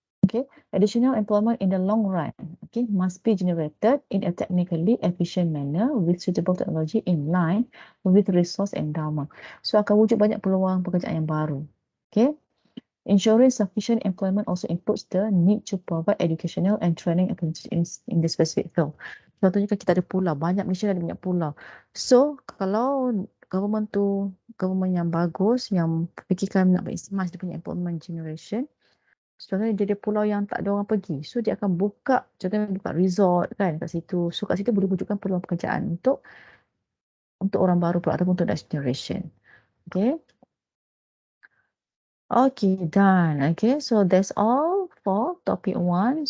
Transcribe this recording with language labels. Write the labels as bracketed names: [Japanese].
[English] Okay, additional employment in the long run, okay, must be generated in a technically efficient manner with suitable technology in line with resource endowment. So [Malay] akan wujud banyak peluang pekerjaan yang baru. [English] Okay. Ensuring sufficient employment also includes the need to provide educational and training opportunities in the specific field. [Malay] Contohnya kan kita ada pulau, banyak Malaysia ada banyak pulau. So, kalau government yang bagus, yang fikirkan nak maximize dia punya [English] employment generation, [Malay] contohnya dia ada pulau yang tak ada orang pergi. So, dia akan buka resort kan kat situ. So, kat situ boleh wujudkan peluang pekerjaan untuk orang baru pula ataupun untuk [English] next generation. Okay. Okay, done. Okay, so that's all for topic 1.